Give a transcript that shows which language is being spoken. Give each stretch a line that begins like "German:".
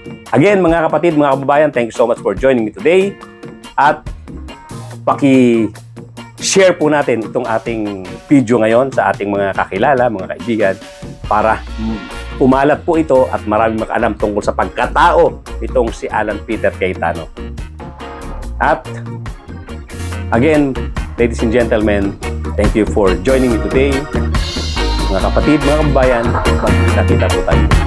Filipino: Again, mga kapatid, mga kababayan,
English: thank you so much for joining me today.
Filipino: At paki-share po natin itong ating video ngayon sa ating mga kakilala, mga kaibigan, para umalat po ito at marami makaalam tungkol sa pagkatao itong si Alan Peter Cayetano. At
English: again, ladies and gentlemen, thank you for joining me today.
Filipino: Mga kapatid, mga kababayan, magkita-kita po tayo.